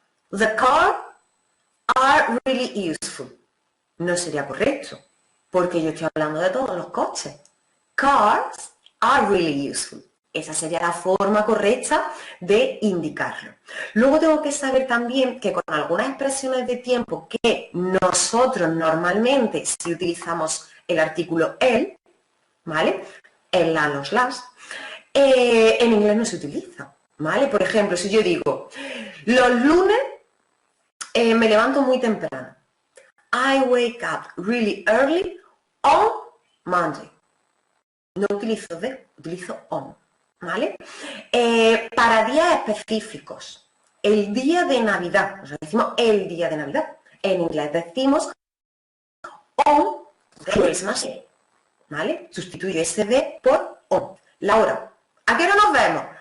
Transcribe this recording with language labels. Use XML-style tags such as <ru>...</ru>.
<en>The cars are really useful.</en> <es>No sería correcto porque yo estoy hablando de todos los coches.</es> <en>Cars are really useful.</en> <es>Esa sería la forma correcta de indicarlo. Luego tengo que saber también que con algunas expresiones de tiempo que nosotros normalmente, si utilizamos el artículo el, ¿vale? El la, los, las, en inglés no se utiliza, ¿vale? Por ejemplo, si yo digo, los lunes me levanto muy temprano.</es> <en>I wake up really early on Monday.</en> <es>No utilizo de, utilizo on. ¿Vale? Para días específicos, el día de Navidad, o sea, decimos el día de Navidad, en inglés decimos on Christmas Day, ¿vale? Sustituyo ese de por on. La hora, ¿a qué hora nos vemos?</es>